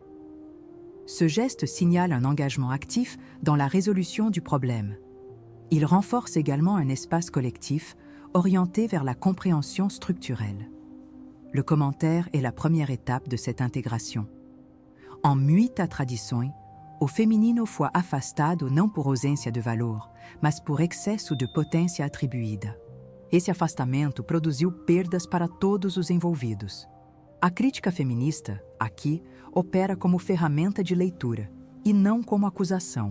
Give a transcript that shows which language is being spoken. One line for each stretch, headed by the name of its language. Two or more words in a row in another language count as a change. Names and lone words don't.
French: Ce geste signale un engagement actif dans la résolution du problème. Il renforce également un espace collectif orienté vers la compréhension structurelle. Le commentaire est la première étape de cette intégration.
Portuguese: En muita tradições, o feminino foi afastado não por ausência de valor, mas por excesso de potência atribuída. Esse afastamento produziu perdas para todos os envolvidos. A crítica feminista, aqui, opera como ferramenta de leitura e não como acusação.